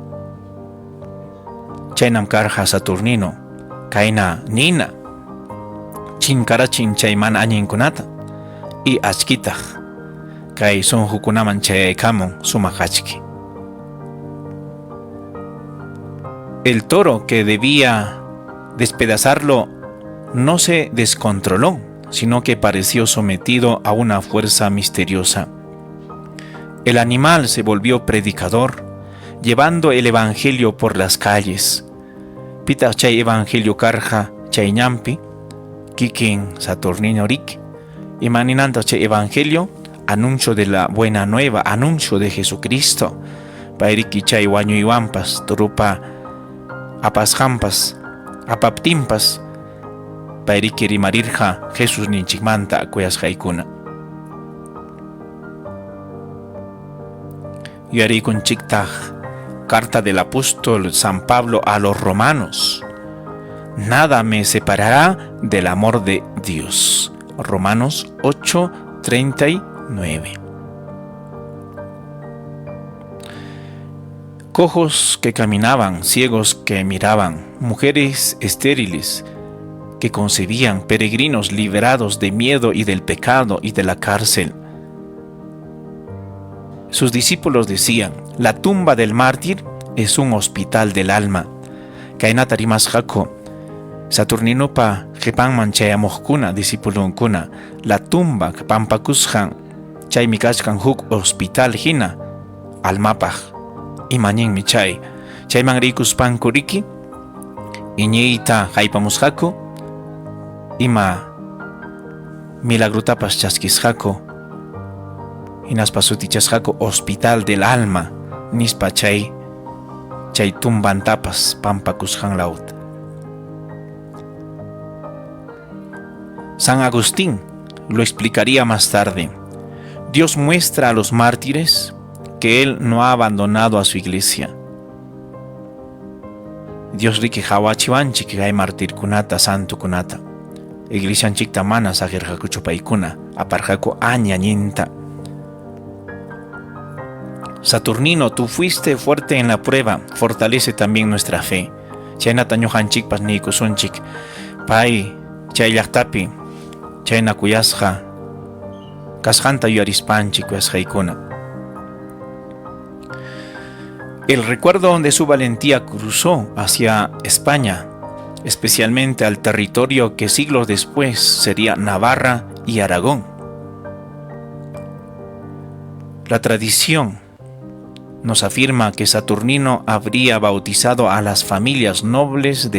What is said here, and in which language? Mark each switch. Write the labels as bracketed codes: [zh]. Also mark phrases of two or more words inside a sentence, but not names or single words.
[qu] Chaynam karqa Saturnino kayna nina chinkarachin chay mana añinkunata y achkitaq kay sunqukunaman chayaykamun sumaq achki. [es] El toro que debía despedazarlo no se descontroló, sino que pareció sometido a una fuerza misteriosa. El animal se volvió predicador, llevando el evangelio por las calles. [qu] Pita chay evangelio karja chay ñampi, kikin Saturnino rik, y maninanta chay evangelio, [es] anuncio de la buena nueva, anuncio de Jesucristo. [qu] Pairiki chay wañuywanpas, turupa apashampas, apaptimpas, pairiki rimarirja Jesús ninchikmanta kuyasqaykuna. [es] Yarikunchiktaq carta del apóstol San Pablo a los romanos: nada me separará del amor de Dios. Romanos 8:39. Cojos que caminaban, ciegos que miraban, mujeres estériles que concebían, peregrinos liberados de miedo y del pecado y de la cárcel. Sus discípulos decían: la tumba del mártir es un hospital del alma. [qu] Kainata rimasqaku Saturninopa qhipanman chayamuqkuna discípulunkuna [es] la tumba [qu] pampakusqan chaymi kachkan huk hospital hina almapaq imañinmi chayman rikuspanku riki iñiyta haypamusqaku ima milagrutapas chaskisqaku hinaspa sutichasqaku [es] hospital del alma [qu] nispa chay tumbantapas pampakushan laut. [es] San Agustín lo explicaría más tarde. Dios muestra a los mártires que Él no ha abandonado a su iglesia. [qu] Dios riki hawachiwanchik kay martir kunata, santo kunata. Iglesianchikta mana sagirhakuchu paykuna, aparjaku añañinta. [es] Saturnino, tú fuiste fuerte en la prueba, fortalece también nuestra fe. [qu] Chaynata ñuqanchikpas niykusunchik, pay chay llaqtapi, chayna kuyasqa, kasqanta yuyarispanchik kuyasqaykuna. [es] El recuerdo de su valentía cruzó hacia España, especialmente al territorio que siglos después sería Navarra y Aragón. La tradición nos afirma que Saturnino habría bautizado a las familias nobles de